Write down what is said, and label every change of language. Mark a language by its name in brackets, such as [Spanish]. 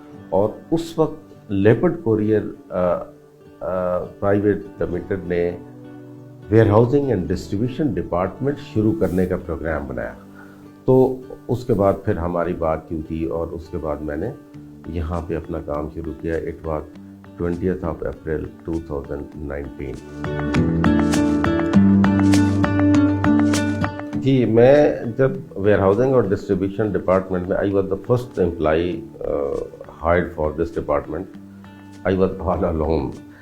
[Urdu] اور اس وقت leopard courier private limited نے where housing and distribution department شروع کرنے کا پروگرام بنایا. تو اس کے بعد پھر ہماری بات کی تھی, اور اس کے بعد میں نے یہاں پہ اپنا کام شروع کیا. [English] It was 20th of April 2019. [Urdu] جی, میں جب ویئر ہاؤسنگ اور ڈسٹریبیوشن ڈپارٹمنٹ میں [English] I was the first employee hired for this department. I was all alone.